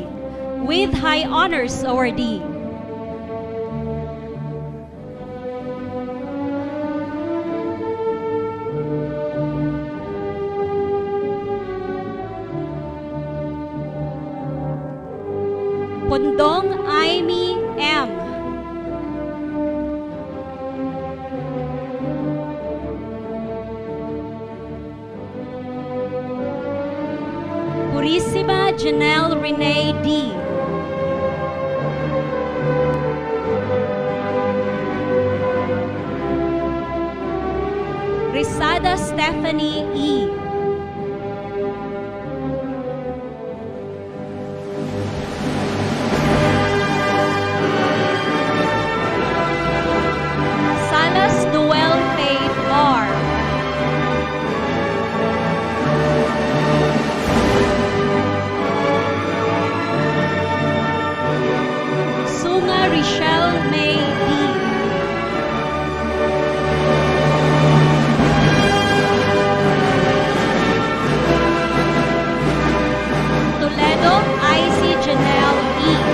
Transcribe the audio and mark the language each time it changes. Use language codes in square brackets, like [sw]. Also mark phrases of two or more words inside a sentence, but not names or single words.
[en] with high honors awardee. Pundong Aimee M. Purissima Janelle Renee D. Risada Stephanie E. Salas Noel Faith R. Sunga Richelle May D. Toledo IC Janelle E.